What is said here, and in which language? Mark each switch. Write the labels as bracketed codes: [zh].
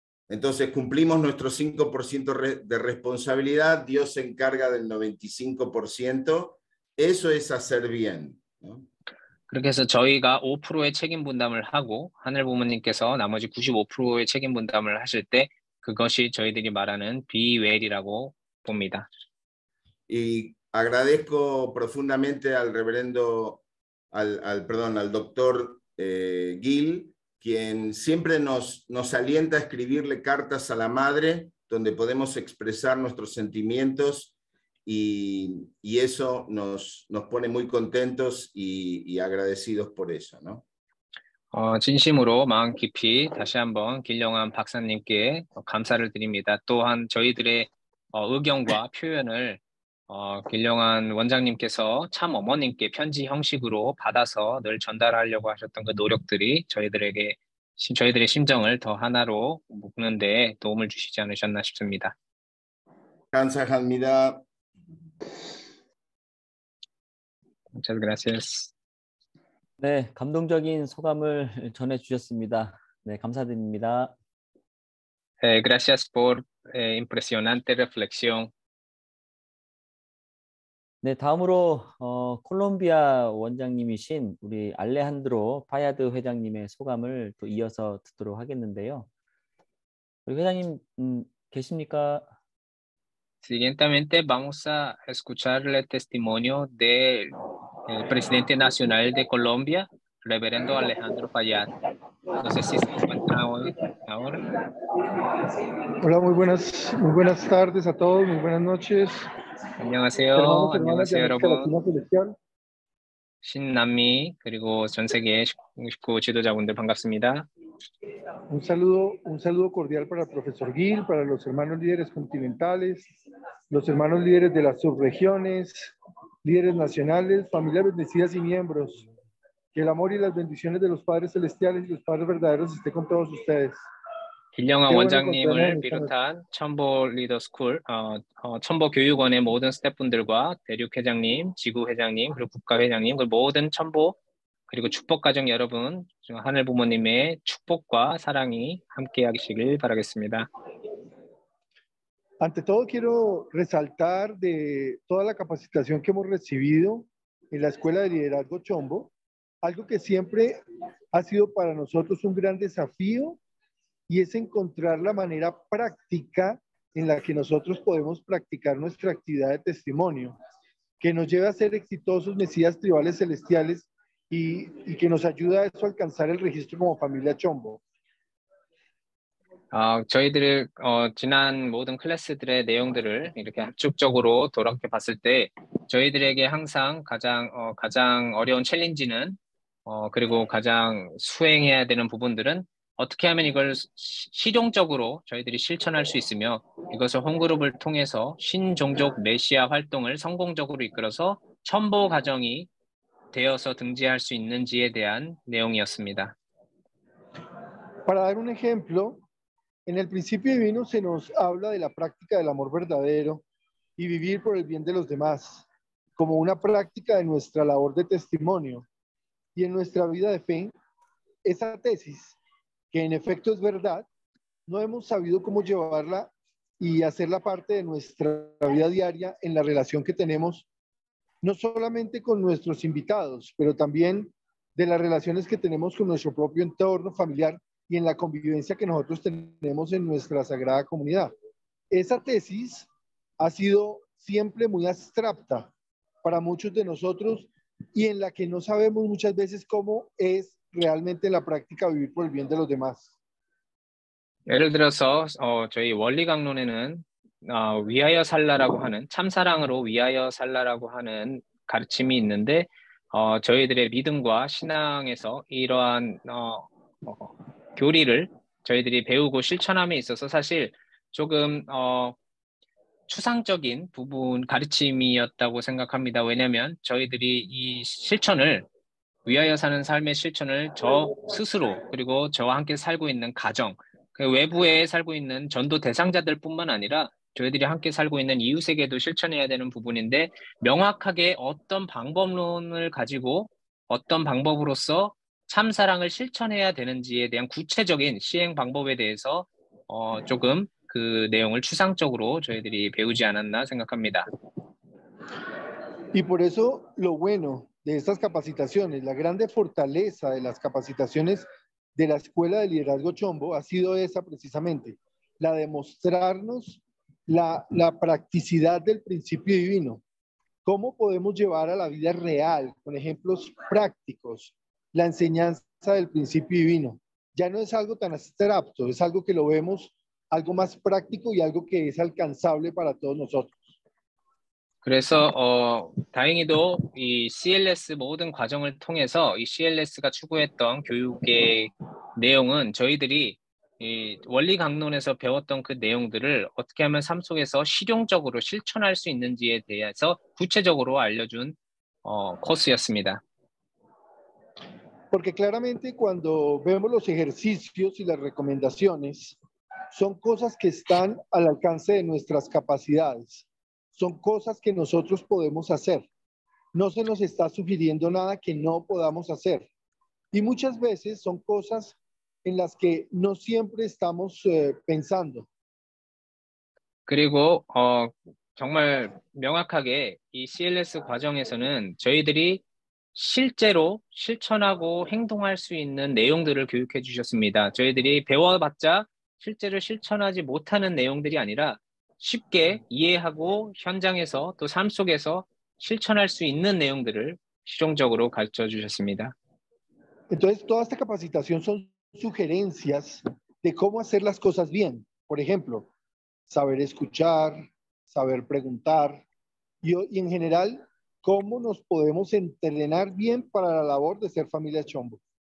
[es] Entonces cumplimos nuestro 5% de responsabilidad, Dios se encarga del 95%, eso es hacer bien, ¿no? [ko] 그렇게 해서 저희가 5%의 책임 분담을 하고 하늘 부모님께서 나머지 95%의 책임 분담을 하실 때 그것이 저희들이 말하는 [en] be well [ko] 이라고 봅니다. [es] Y agradezco profundamente al reverendo, al doctor Gil, quien siempre nos alienta a escribirle cartas a la madre, donde podemos expresar nuestros sentimientos y eso nos pone muy contentos y agradecidos por eso, ¿no? [ko] 진심으로 마음 깊이 다시 한번 길영환 박사님께 감사를 드립니다. 또한 저희들의 의견과 표현을 길영환 원장님께서 참 어머님께 편지 형식으로 받아서 늘 전달하려고 하셨던 그 노력들이 저희들의 심정을 더 하나로 묶는 데 도움을 주시지 않으셨나 싶습니다. 감사합니다. [es] Muchas gracias. [ko] 네, 감동적인 소감을 전해주셨습니다. 네, 감사드립니다. [es] Gracias por impresionante reflexión. [ko] 네, 다음으로 콜롬비아 원장님이신 우리 알레한드로 파야드 회장님의 소감을 또 이어서 듣도록 하겠는데요. 우리 회장님 계십니까? [es] Siguientemente vamos a escuchar el testimonio del presidente nacional de Colombia, reverendo Alejandro Payat. No sé si se encuentra hoy, ahora. Hola, muy buenas tardes a todos, muy buenas noches. [ko] 안녕하세요. [es] hermanos, [ko] 안녕하세요, [es] de América [ko] 여러분. [es] Latina Celestial. [ko] 신남미 그리고 전 세계 식구 지도자분들 반갑습니다. [es] Un saludo cordial para el profesor Gil, para los hermanos líderes continentales, los hermanos líderes de las subregiones, líderes nacionales, familias bendecidas y miembros. Que el amor y las bendiciones de los Padres Celestiales y los Padres verdaderos esté con todos ustedes. [ko] 길영환 원장님을 비롯한 첨보 리더스쿨, 첨보 교육원의 모든 스태프분들과 대륙 회장님, 지구 회장님, 그리고 국가 회장님, 그리고 모든 첨보 그리고 축복가정 여러분, 하늘 부모님의 축복과 사랑이 함께하시길 바라겠습니다. [es] Ante todo quiero resaltar de toda la capacitación que hemos recibido en la Escuela de Liderazgo Chombo, algo que siempre ha sido para nosotros un gran desafío y es encontrar la manera práctica en la que nosotros podemos practicar nuestra actividad de testimonio, que nos lleve a ser exitosos mesías tribales celestiales y que nos ayuda a eso a alcanzar el registro como familia Chombo. [ko] 저희들 지난 모든 클래스들의 내용들을 이렇게 합축적으로 돌아가 봤을 때 저희들에게 항상 가장 어려운 챌린지는 그리고 가장 수행해야 되는 부분들은 어떻게 하면 이걸 실용적으로 저희들이 실천할 수 있으며 이것을 홈그룹을 통해서 신종족 메시아 활동을 성공적으로 이끌어서 첨보 가정이 되어서 등재할 수 있는지에 대한 내용이었습니다. [es] Para dar un ejemplo, en el principio divino se nos habla de la práctica del amor verdadero y vivir por el bien de los demás, como una práctica de nuestra labor de testimonio. Y en nuestra vida de fe, esa tesis, que en efecto es verdad, no hemos sabido cómo llevarla y hacerla parte de nuestra vida diaria en la relación que tenemos, no solamente con nuestros invitados, pero también de las relaciones que tenemos con nuestro propio entorno familiar y en la convivencia que nosotros tenemos en nuestra sagrada comunidad. Esa tesis ha sido siempre muy abstracta para muchos de nosotros y en la que no sabemos muchas veces cómo es realmente en la práctica vivir por el bien de los demás. [ko] 예를 들어서 저희 원리 강론에는 위하여 살라라고 하는 참사랑으로 위하여 살라라고 하는 가르침이 있는데 저희들의 믿음과 신앙에서 이러한 교리를 저희들이 배우고 실천함에 있어서 사실 조금 추상적인 부분 가르침이었다고 생각합니다. 왜냐하면 저희들이 이 실천을 위하여 사는 삶의 실천을 저 스스로 그리고 저와 함께 살고 있는 가정, 그 외부에 살고 있는 전도 대상자들뿐만 아니라 저희들이 함께 살고 있는 이웃에게도 실천해야 되는 부분인데 명확하게 어떤 방법론을 가지고 어떤 방법으로서 참사랑을 실천해야 되는지에 대한 구체적인 시행 방법에 대해서 조금 그 내용을 추상적으로 저희들이 배우지 않았나 생각합니다. [es] Y por eso lo bueno de estas capacitaciones, la grande fortaleza de las capacitaciones de la Escuela de Liderazgo Chombo ha sido esa precisamente, la de mostrarnos la practicidad del principio divino. ¿Cómo podemos llevar a la vida real, con ejemplos prácticos, la enseñanza del principio divino? Ya no es algo tan abstracto, es algo que lo vemos, algo más práctico y algo que es alcanzable para todos nosotros. [ko] 그래서 다행히도 이 CLS 모든 과정을 통해서 이 CLS가 추구했던 교육의 내용은 저희들이 이 원리 강론에서 배웠던 그 내용들을 어떻게 하면 삶 속에서 실용적으로 실천할 수 있는지에 대해서 구체적으로 알려준 코스였습니다. [es] Porque claramente cuando vemos los ejercicios y las recomendaciones, son cosas que están al alcance de nuestras capacidades. Son cosas que nosotros podemos hacer. No se nos está sugiriendo nada que no podamos hacer. Y muchas veces son cosas en las que no siempre estamos pensando. [ko] 그리고 정말 명확하게 이 CLS 과정에서는 저희들이 실제로 실천하고 행동할 수 있는 내용들을 교육해 주셨습니다. 저희들이 배워봤자 실제로 실천하지 못하는 내용들이 아니라 쉽게 이해하고 현장에서 또 삶 속에서 실천할 수 있는 내용들을 실용적으로 가르쳐 주셨습니다. [es] Entonces, toda esta capacitación son sugerencias de cómo hacer las cosas bien. Por ejemplo, saber escuchar, saber preguntar y en general, cómo nos podemos entrenar bien para la labor de ser familia Chombo.